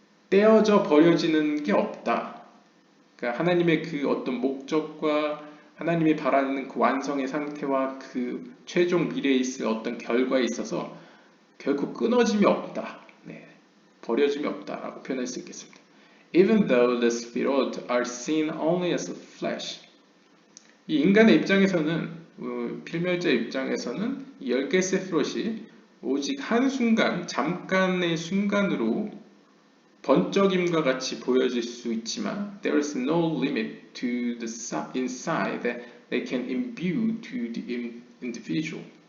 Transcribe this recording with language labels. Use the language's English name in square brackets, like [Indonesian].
[Korean] 떼어져 버려지는 게 없다. 그러니까 하나님의 그 어떤 목적과 하나님이 바라는 그 완성의 상태와 그 최종 미래에 있을 어떤 결과에 있어서 결코 끊어짐이 없다. 네, 버려짐이 없다라고 표현할 수 있겠습니다. [English] Even though the Sfirot are seen only as a flash. [Korean] 이 인간의 입장에서는, 필멸자의 입장에서는 이 10개 세피롯이 오직 한순간, 잠깐의 순간으로 번쩍임과 같이 보여질 수 있지만 [English] there is no limit to the insight that they can imbue to the individual.